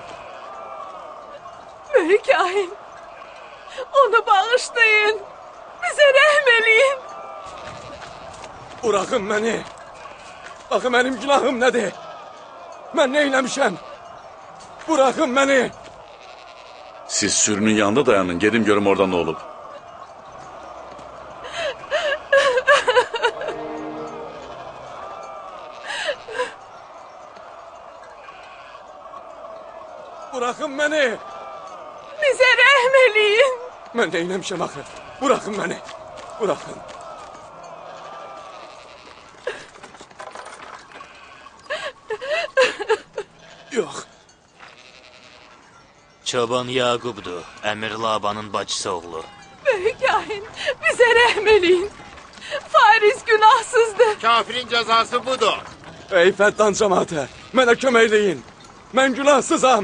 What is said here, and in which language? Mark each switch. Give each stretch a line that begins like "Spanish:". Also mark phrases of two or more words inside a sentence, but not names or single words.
Turkish: Büyük kahin. Onu bağışlayın.
Azerbaijani: Bize rəhm eləyin.
Turkish: Bırakın beni. Bakın benim günahım nedir? Ben ne eylemişim? Bırakın beni.
Azerbaijani: Siz sürünün yanında dayanın, gedim görüm orada nə olub.
Turkish: Bırakın beni.
Azerbaijani: Bize rəhm eləyin.
Turkish: Ben ne eylemişim akı? Bırakın beni. Bırakın. Yok.
Azerbaijani: Çoban Yaqub'du, Əmir Labanın bacısı oğlu.
Turkish: Büyük kahin.
Azerbaijani: Bize rəhm eləyin. Fariz günahsızdır. Kafirin cəzası budur. Ey Fəttan cəmaatı, mənə kömək eləyin. Mən günahsızam.